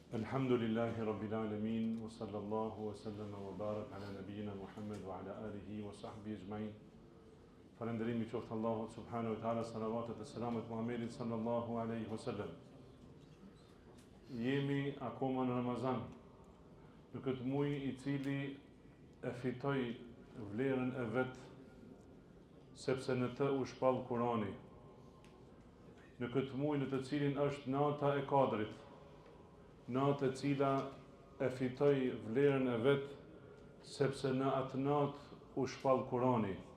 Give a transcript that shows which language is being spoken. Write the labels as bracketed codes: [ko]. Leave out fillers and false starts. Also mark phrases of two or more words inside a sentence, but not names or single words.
[ar] الحمد لله رب العالمين، وصلى الله وسلم وبارك على نبينا محمد وعلى آله وصحبه أجمعين. [sq] Falënderimi qoftë Allahut [ar] سبحانه وتعالى, [sq] salavatet e selamet Muhammedit [ar] صلى الله عليه وسلم. [sq] Jemi akoma në Ramazan, në këtë muaj i cili e fitoi vlerën e vet, sepse në të u shpall Kurani. Në këtë muaj në të cilin është nata e Kadrit, natë e cila e fitoi vlerën e vet, sepse në atë natë u shpall Kurani.